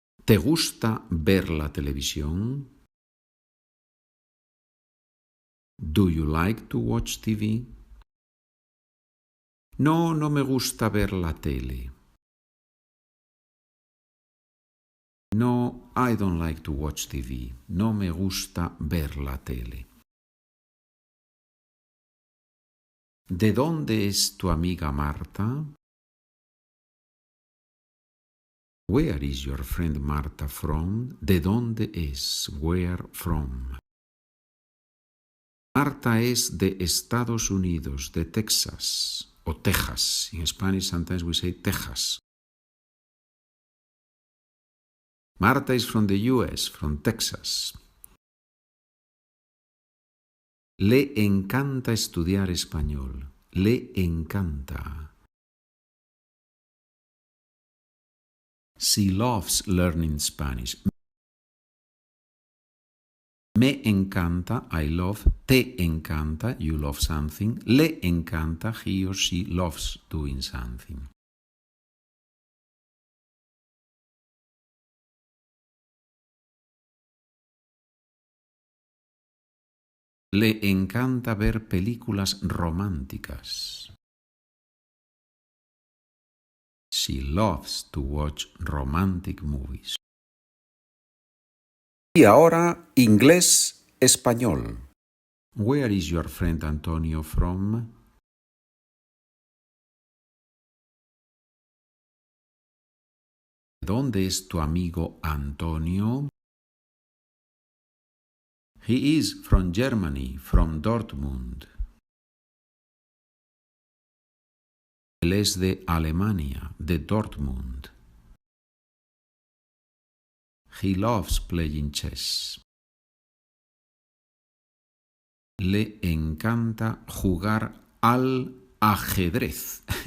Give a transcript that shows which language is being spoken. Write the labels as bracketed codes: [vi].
[es] ¿Te gusta ver la televisión? [en] Do you like to watch TV? [es] No, no me gusta ver la tele. [en] No, I don't like to watch TV. [es] No me gusta ver la tele. ¿De dónde es tu amiga Marta? [en] Where is your friend Marta from? [es] ¿De dónde es? [en] Where from? [es] Marta es de Estados Unidos, de Texas, o Texas. [en] In Spanish sometimes we say Texas. Marta is from the US, from Texas. [es] Le encanta estudiar español. Le encanta. [en] She loves learning Spanish. [es] Me encanta, [en] I love. [es] Te encanta, [en] you love something. [es] Le encanta, [en] he or she loves doing something. [es] Le encanta ver películas románticas. [en] She loves to watch romantic movies. [es] Y ahora, inglés-español. [en] Where is your friend Antonio from? [es] ¿Dónde es tu amigo Antonio? [en] He is from Germany, from Dortmund. [es] Él es de Alemania, de Dortmund. [en] He loves playing chess. [es] Le encanta jugar al ajedrez.